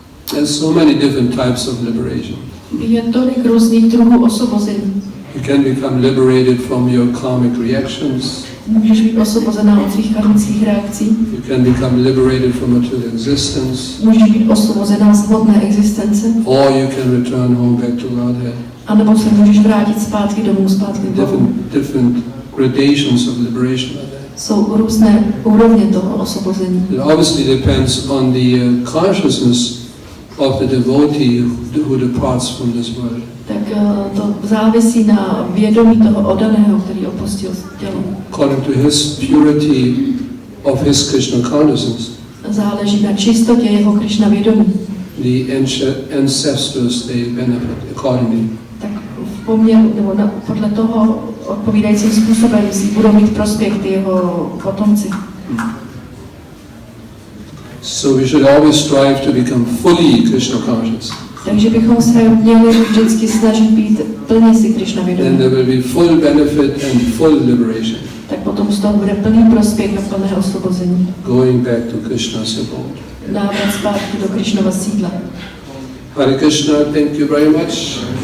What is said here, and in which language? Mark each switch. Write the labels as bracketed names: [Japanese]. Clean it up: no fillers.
[English] There's so many different types of liberation. [Czech] Je tolik různých druhů osvobození. [English] You can become liberated from your karmic reactions. [Czech] Můžeš být osvobozená od svých karmických reakcí. [English] You can become liberated from material existence. [Czech] Můžeš být osvobozená z hmotné existence. [English] Or you can return home back to Godhead. [Czech] A nebo se můžeš vrátit zpátky domů, zpátky k Bohu. [English] Different gradations of liberation are there. [Czech] Jsou různé úrovně toho osvobození. [English] It obviously depends on the consciousness of the devotee who departs from this world. [Czech] Tak to závisí na vědomí toho oddaného, který opustil tělo. [English] According to his purity of his Krishna consciousness. [Czech] Záleží na čistotě jeho Krishna vědomí. [English] The ancestors they benefit accordingly. [Czech] Tak v poměru, nebo podle toho odpovídajícím způsobem si budou mít prospěch ty jeho potomci. [English] So we should always strive to become fully Krishna conscious. [Czech] Takže bychom se měli vždycky snažit být plně si Krishna vědomí. [English] Then there will be full benefit and full liberation. [Czech] Tak potom z toho bude plný prospěch a plné osvobození. [English] Going back to Krishna's abode. [Czech] Návrat zpátky do Krishnova sídla. [English] Hare Krishna, thank you very much.